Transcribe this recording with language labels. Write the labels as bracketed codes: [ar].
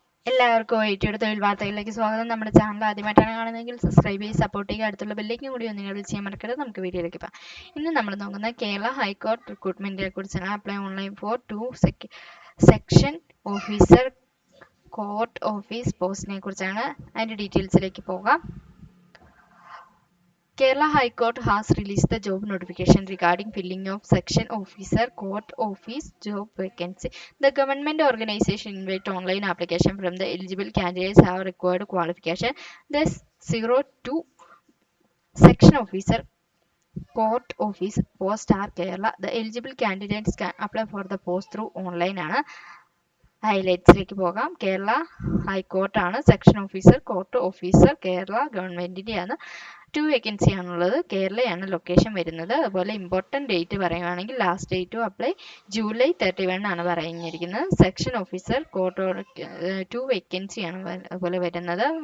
[ml] എല്ലാവർക്കും ഐടിയുടെ തൊഴിൽ വാർത്തകളിലേക്ക് സ്വാഗതം. നമ്മുടെ ചാനൽ ആദ്യമായിട്ടാണ് കാണുന്നതെങ്കിൽ സബ്സ്ക്രൈബ് ചെയ്ത് സപ്പോർട്ട് ചെയ്യുക. അടുത്തുള്ള ബെല്ലേക്കും കൂടി ഒന്ന് നിങ്ങൾ ചെയ്യാൻ മറക്കരുത്. നമുക്ക് വീഡിയോയിലേക്ക് പോകാം. ഇന്ന് നമ്മൾ നോക്കുന്ന കേരള ഹൈക്കോർട്ട് റിക്രൂട്ട്മെന്റിനെ കുറിച്ചാണ്. [en] apply online for 2 section officer court office [ml] പോസ്റ്റിനെ കുറിച്ചാണ്. അതിന്റെ ഡീറ്റെയിൽസിലേക്ക് പോകാം. [en] Kerala High Court has released the job notification regarding filling of section officer court office job vacancy. The government organization invite online application from the eligible candidates have required qualification. Thus 02 section officer court office post are Kerala. The eligible candidates can apply for the post through online. [ml] ഹൈലൈറ്റ്സിലേക്ക് പോകാം. Kerala high court ആണ്. Section officer court officer Kerala ഗവൺമെന്റിന്റെയാണ്. 2 vacancy ആണുള്ളത്. കേരളയാണ് location വരുന്നത്. അതുപോലെ important date പറയുകയാണെങ്കിൽ [en] last date to apply [ml] July 31 ആണ് പറഞ്ഞിരിക്കുന്നത്. Section officer court 2 vacancy ആണ് അതുപോലെ വരുന്നത്.